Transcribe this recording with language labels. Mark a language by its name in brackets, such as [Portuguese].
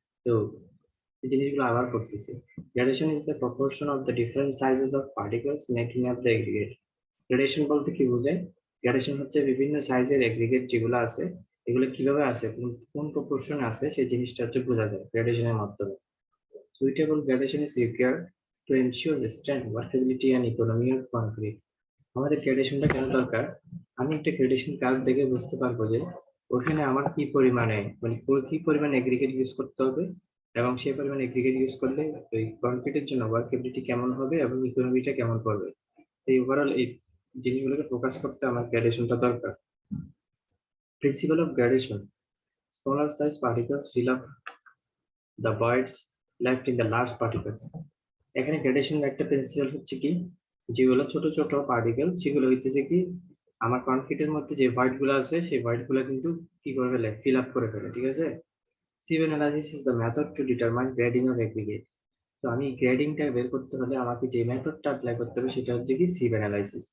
[Bangla] তো এই জিনিসগুলো আবার করতেছি। [English] Gradation is the proportion of the different sizes of particles making up the aggregate. [Bangla] Gradation বলতে কি বোঝায়? গ্রেডেশন হচ্ছে বিভিন্ন সাইজের এগ্রিগেট যেগুলো আছে, এগুলো কিভাবে আছে, কোন প্রপোর্শনে আছে সেই জিনিসটা হচ্ছে বোঝা যায় গ্রেডেশনের মাধ্যমে। [English] Suitable gradation is required to ensure the strength, workability and economy of concrete. [Bangla] আমাদের গ্রেডেশনটা কেন দরকার? আমি একটা গ্রেডেশন কার্ভ দেখে বুঝতে পারবো যে ওখানে আমার কি পরিমাণে মানে কি পরিমাণ এগ্রিগেট ইউজ করতে হবে, এবং সেই পরিমাণ এগ্রিগেট ইউজ করলে ওই কনক্রিটের জন্য ওয়ার্কেবিলিটি কেমন হবে এবং ইকোনমিটা কেমন পড়বে। এই ওভারঅল এই জিনিসগুলোকে ফোকাস করতে আমার গ্রেডেশনটা দরকার। [English] Principle of gradation: smaller size particles fill up the voids left in the large particles. [Bangla] এখানে গ্রেডেশনের একটা প্রিন্সিপাল হচ্ছে কি, যেগুলো ছোট ছোট পার্টিকেল সেগুলো হইতেছে কি আমার কনক্রিটের মধ্যে যে ভয়েড গুলো আছে সেই ভয়েড গুলো কিন্তু কি করে ফেলে, ফিল আপ করে ফেলে, ঠিক আছে। [English] Sieve analysis is the method to determine grading of aggregate. [Bangla] তো আমি গ্রেডিংটা বের করতে হলে আমাকে যে মেথডটা অ্যাপ্লাই করতে হবে সেটা হচ্ছে কি সিভ অ্যানালাইসিস।